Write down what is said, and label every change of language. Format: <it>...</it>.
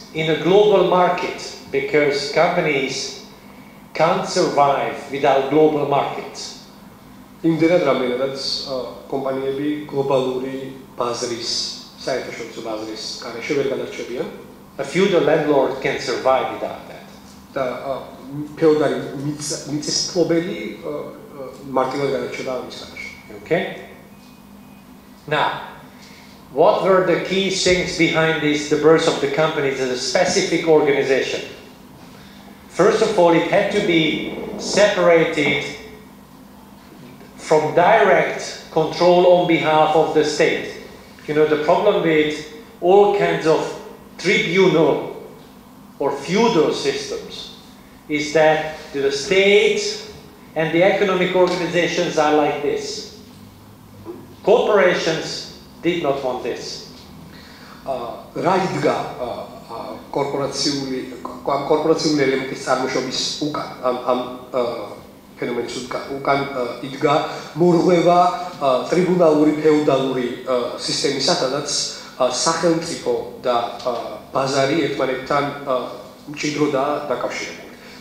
<en>In a global market, because companies can't survive without global markets.</en> <ka>იმდენად რამდენადაც კომპანიები გლობალური ბაზრის, საერთაშორისო ბაზრის გარეშე ვერ გადარჩებიან.</ka> <en>A feudal landlord can survive without that.</en> <ka>და ფეოდალი მიწისმფლობელი მარტივად გადარჩება ამის გარეშე.</ka> <en>Okay? Now, what were the key things behind this, the birth of the companies as a specific organization? First of all, it had to be separated from direct control on behalf of the state. You know, the problem with all kinds of tribunal or feudal systems is that the state and the economic organizations are like this. Corporations did not want this.</en> <ka>რა იდგა კორპორაციული ელემენტის წარმოშობის უკან ამ ფენომენის უკან იდგა მორღვევა ტრიბუნალური ფეოდალური სისტემისა, სადაც სახელმწიფო და ბაზარი ერთმანეთთან მჭიდროდაა დაკავშირებული.</ka>